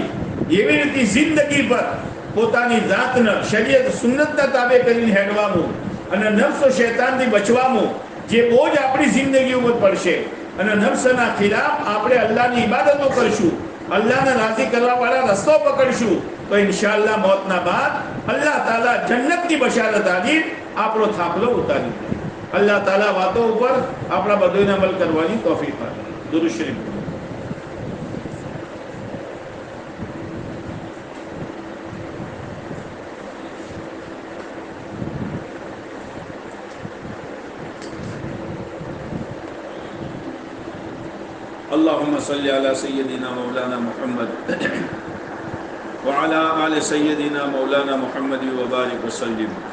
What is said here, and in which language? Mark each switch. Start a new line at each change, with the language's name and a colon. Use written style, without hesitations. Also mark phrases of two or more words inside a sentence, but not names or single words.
Gujarati: એવી રીતે જિંદગી પર પોતાની જાતને શરીયત સુન્નતના તાબે કરીને હેડવાનું અને નફ્સ શૈતાનથી બચવાનું જે બોજ આપણી જિંદગી ઉપર પડશે અને નફ્સના ખિલાફ આપણે અલ્લાહની ઇબાદતો કરશું, અલ્લાહને રાજી કરવા વાળા રસ્તો પકડશું તો ઇન્શાઅલ્લાહ મોતના બાદ અલ્લાહ તાલા જન્નતની બશારત આલી આપણો થાકલો ઉતારી. અલ્લાહ તાલા વાતો ઉપર આપણા બધોને અમલ કરવાની તૌફીક આપે. દુરૂદ શરીફ.
Arabic: اللهم صل على سيدنا مولانا محمد وعلى آل سيدنا مولانا محمد وبارك وسلم.